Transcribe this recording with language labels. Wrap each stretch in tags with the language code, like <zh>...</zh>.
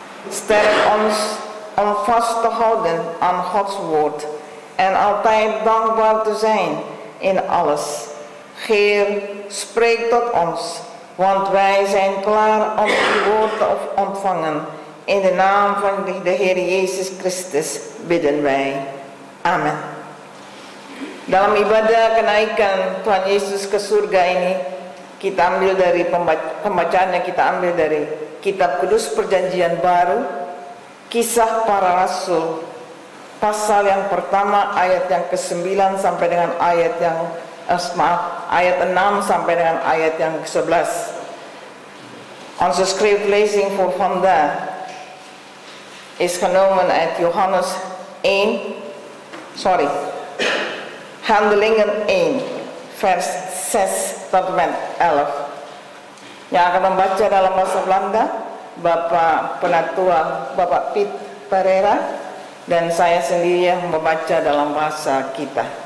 <nl>Sterk ons om vast te houden aan Gods woord en altijd dankbaar te zijn in alles. Heer, spreek tot ons, want wij zijn klaar om uw woord te ontvangen. In de naam van de Heer Yesus Kristus bidden wij. Amin.</nl> <id>Dalam ibadah kenaikan Tuhan Yesus ke surga ini, kita ambil dari pembacaannya, kita ambil dari Kitab Kudus Perjanjian Baru, Kisah Para Rasul, pasal yang pertama ayat yang ke-9 sampai dengan ayat yang ayat 6 sampai dengan ayat yang ke-11.</id> <nl>Onze schriftlezing voor vandaag is genomen uit Johannes 1, Handelingen 1, vers 6 tot en met 11.</nl> <id>Yang akan membaca dalam bahasa Belanda Bapak Penatua Bapak Piet Pereira, dan saya sendiri yang membaca dalam bahasa kita.</id>